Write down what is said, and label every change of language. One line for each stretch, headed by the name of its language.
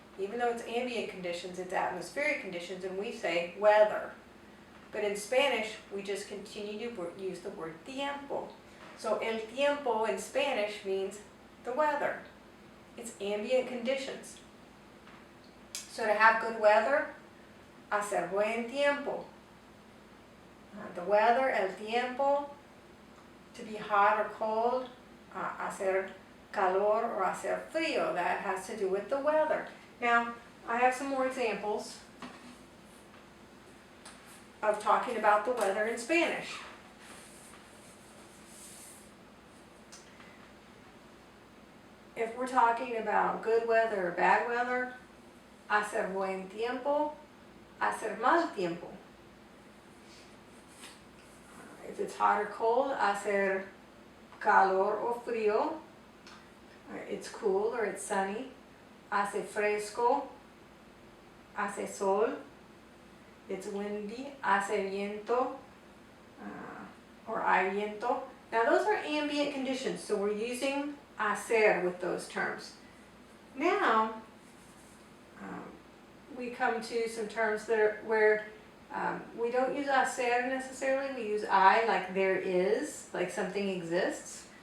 English: Even though it's ambient conditions, it's atmospheric conditions, and we say weather. But in Spanish, we just continue to use the word tiempo. So
Spanish: el tiempo
English: in Spanish means the weather. It's ambient conditions. So to have good weather,
Spanish: hacer buen tiempo.
English: The weather,
Spanish: el tiempo,
English: to be hot or cold,
Spanish: hacer calor
English: or
Spanish: hacer frío.
English: That has to do with the weather. Now, I have some more examples of talking about the weather in Spanish. If we're talking about good weather or bad weather,
Spanish: hacer buen tiempo, hacer mal tiempo.
English: If it's hot or cold,
Spanish: hacer calor o frío.
English: It's cool or it's sunny.
Spanish: Hace fresco, hace sol.
English: It's windy,
Spanish: hace viento,
English: or
Spanish: hay viento.
English: Now those are ambient conditions, so we're using hacer with those terms. Now, we come to some terms that are where we don't use hacer necessarily, we use I, like there is, like something exists.